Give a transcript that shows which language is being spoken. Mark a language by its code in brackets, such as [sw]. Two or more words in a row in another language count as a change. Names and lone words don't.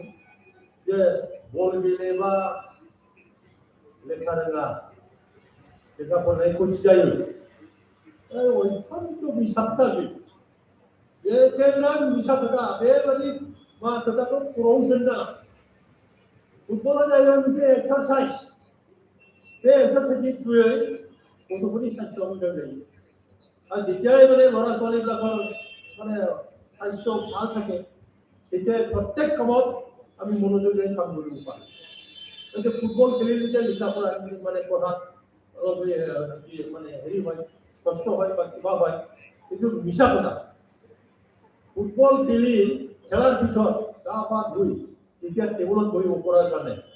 [brx] जे बल गेलेबा लेखा रोङा लेखा फरायनाय खथि जायो अयफान्त मिसा खोथा बे बिराद मिसा खोथा बेबायदि मा खोथाखौ खर'आव सोना फुटबला जाहैबाय मोनसे एक्सारसाइज बे एक्सारसाइजनि थ्रुयै गथ'फोरनि साइस्थ'आ मोजां जायो आरो जेथियाय माने [as] लरा ছোৱালীবিলাকৰ মানে স্বাস্থ্য ভাল থাকে তেতিয়াই প্ৰত্যেক কামত আমি মনোযোগেৰে কাম কৰিব পাৰোঁ যে ফুটবল খেলিলে যে লিখা পঢ়া মানে পঢ়াত অলপ মানে হেৰি হয় কষ্ট হয় বা কিবা হয় কিন্তু মিছা কথা ফুটবল খেলি খেলাৰ পিছত গা পা ধুই যেতিয়া টেবুলত বহিব পৰাৰ কাৰণে